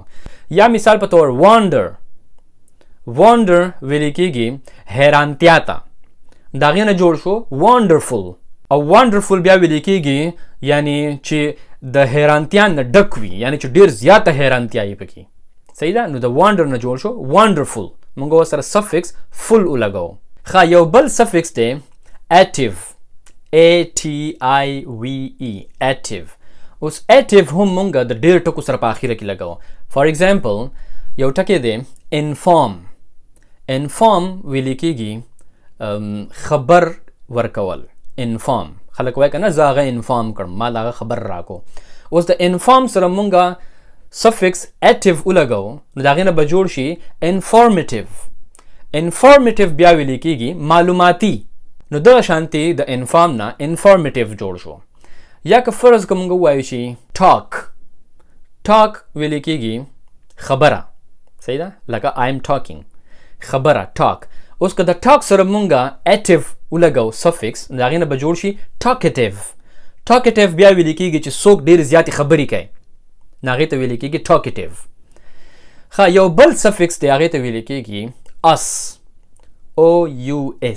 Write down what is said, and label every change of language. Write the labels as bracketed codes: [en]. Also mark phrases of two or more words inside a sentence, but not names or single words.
[ps] یا مثال په طور wonder، wonder ویل کېږي حیرانتیا ته، د هغې نه جوړ شو wonderful. او wonderful بیا ویل کېږي یعنی چې د حیرانتیا نه ډک وي، یعنی چې ډیر زیاته حیرانتیا یې پکې. صحیح ده؟ نو د wonder نه جوړ شو wonderful. موږ ورسره [en] suffix full [ps] ولګو. ښه یو بل suffix دی [en] active ATIVE active. [ps] اوس active هم موږ د ډیر ټکو سره په اخیره کې لګو. فار ایگزامپل یو ټکی دی inform. inform ویل کېږي خبر ورکول. inform خلک وایي کنه زه هغه inform کړم، ما هغه خبر راکو. اوس د inform سره مونږه [en] suffix active [ps] ولګو نو دا غینه به جوړ شي informative. informative بیا ویل کېږي معلوماتي. نو دغه شانتي د inform نه informative جوړ شو. یا که فرض که مونږ ووایو شي talk. talk ویل کېږي خبره. صحیح ده؟ لکه [en] I am talking [ps] خبره talk. اوس که د talk سره مونږه active ولګو suffix نو هغې نه به جوړ شي talkative. talkative بیا ویل کېږي چې څوک ډېر زیاتې خبرې کوي نو هغې ته ویل کېږي talkative. ښه یو بل suffix دی هغې ته ویل کېږي [en] us OUS.